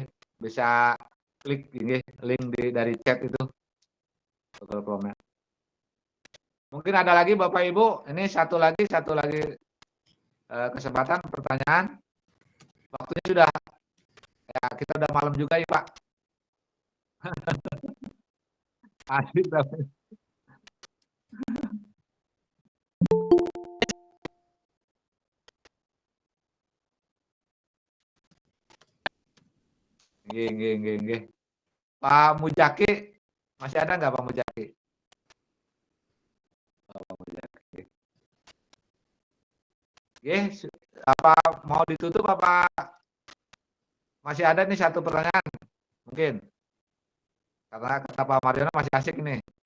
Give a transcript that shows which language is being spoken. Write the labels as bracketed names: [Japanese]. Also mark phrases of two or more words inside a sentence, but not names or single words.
[Indonesian] Bisa klik ini link dari chat itu Google Chrome-nya. Mungkin ada lagi Bapak Ibu, ini satu lagi kesempatan pertanyaan. Waktunya sudah ya, kita udah malam juga ya Pak. Asik tapi. Nggih. Pak Mujaki, masih ada nggak Pak Mujaki? Oh, Pak Mujaki. Apa mau ditutup apa masih ada nih satu pertanyaan? Mungkin. Karena kata Pak Mariono masih asik nih.